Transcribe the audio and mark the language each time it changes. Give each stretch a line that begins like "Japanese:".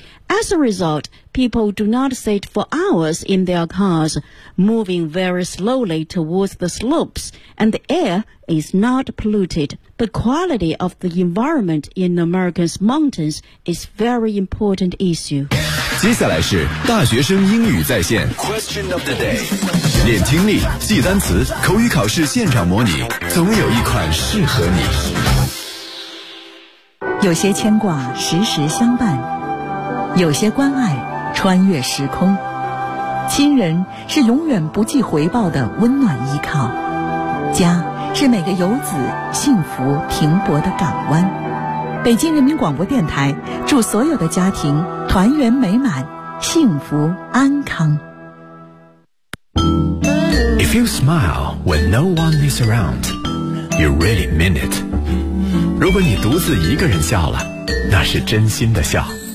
English: As a result, people do not sit for hours in their cars, moving very slowly towards the slopes, and the air is not polluted. The quality of the environment in America's mountains is very important issue.
Chinese: 接下来是大学生英语在线
English: Question of the day.
Chinese: 练听力，记单词，口语考试现场模拟，总有一款适合你。有些牵挂，时时相伴。有些关爱穿越时空，亲人是永远不计回报的温暖依靠，家是每个游子幸福停泊的港湾。北京人民广播电台祝所有的家庭团圆美满，幸福安康。
English: If you smile when no one is around, you really mean it.
Chinese: 如果你独自一个人笑了，那是真心的笑。